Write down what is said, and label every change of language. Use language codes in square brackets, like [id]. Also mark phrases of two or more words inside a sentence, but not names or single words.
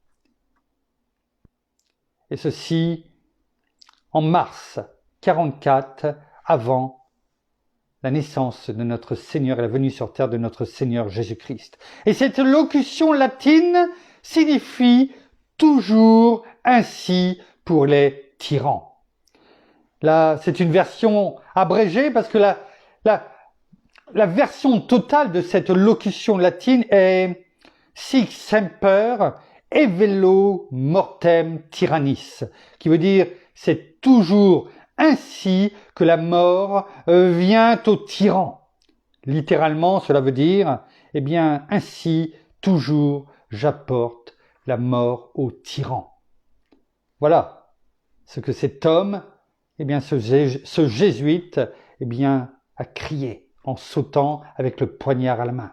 [fr] Et ceci en mars 44, avant la naissance de notre Seigneur et la venue sur terre de notre Seigneur Jésus-Christ. Et cette locution latine signifie toujours ainsi pour les tyrans. Là, c'est une version abrégée parce que la version totale de cette locution latine est [la] sic semper evello mortem tyrannis, [fr] qui veut dire c'est toujours ainsi que la mort vient au tyran. Littéralement, cela veut dire, eh bien, ainsi toujours j'apporte la mort au tyran. Voilà ce que cet homme, eh bien, ce jésuite, eh bien, a crié en sautant avec le poignard à la main.